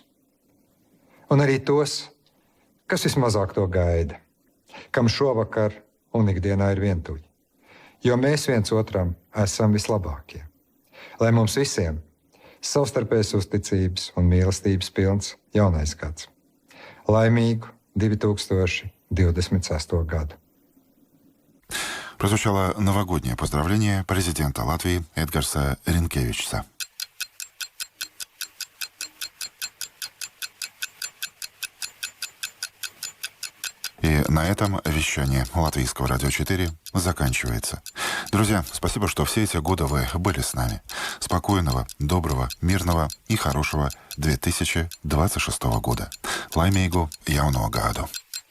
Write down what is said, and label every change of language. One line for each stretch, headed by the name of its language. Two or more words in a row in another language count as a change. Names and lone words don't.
Latvian: Un arī tos, kas vismazāk to gaida, kam šovakar un ikdienā ir vientuļi. Jo mēs viens otram esam vislabākie. Lai mums visiem savstarpējas uzticības un mīlestības pilns jaunais gads. Laimīgu 2026 году.
Russian: Прозвучало новогоднее поздравление президента Латвии Эдгарса Ринкевичса. И на этом вещание Латвийского радио 4 заканчивается. Друзья, спасибо, что все эти годы вы были с нами. Спокойного, доброго, мирного и хорошего 2026 года.
Latvian: Laimīgu jauno gadu!